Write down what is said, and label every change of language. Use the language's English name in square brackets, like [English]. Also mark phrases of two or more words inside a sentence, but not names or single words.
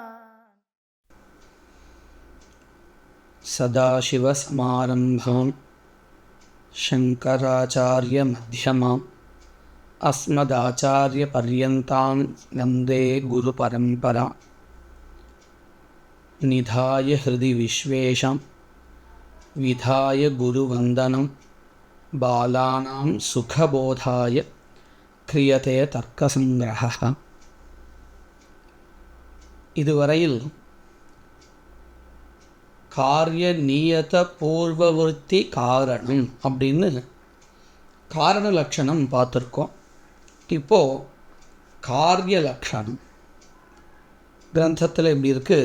[Sanskrit] सदाशिवसमारम्भां शङ्कराचार्यमध्यमाम् अस्मदाचार्यपर्यन्तां वन्दे गुरुपरम्परा। निधाय हृदि विश्वेशं विधाय गुरुवन्दनं बालानां सुखबोधाय क्रियते तर्कसङ्ग्रहः। [Tamil] இதுவரையில் [Sanskrit] कार्य नियत पूर्ववृत्ति कारणम् [Tamil] அப்படின்னு காரண லட்சணம் பார்த்துருக்கோம். இப்போது காரிய லட்சணம் கிரந்தத்தில் எப்படி இருக்குது?